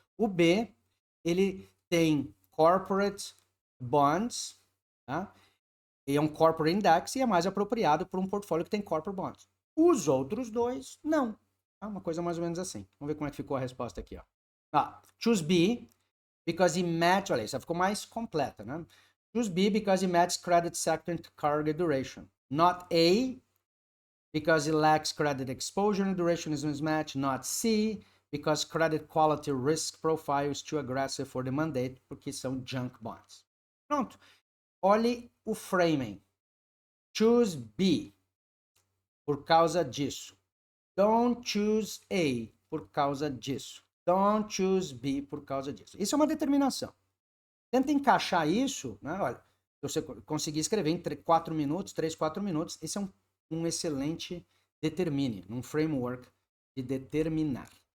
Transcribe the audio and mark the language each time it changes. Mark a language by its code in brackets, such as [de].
[pt] O B, ele tem corporate bonds, tá? E é um corporate index e é mais apropriado para um portfólio que tem corporate bonds. Os outros dois, não. Tá? Uma coisa mais ou menos assim. Vamos ver como é que ficou a resposta aqui, ó. [en] Choose B, because it matches, [pt] olha, isso ficou mais completa, né? [en] Choose B because it matches credit sector and cargo duration. Not A, because it lacks credit exposure and duration is mismatched. Not C, because credit quality risk profile is too aggressive for the mandate, [pt] porque são junk bonds. Pronto. Olhe o framing. [en] Choose B, [pt] por causa disso. [en] Don't choose A, [pt] por causa disso. [en] Don't choose B, [pt] por causa disso. Isso é uma determinação. Tenta encaixar isso, né? Olha, se você conseguir escrever em 4 minutos, 3, 4 minutos, esse é um excelente determine, um framework de determinar.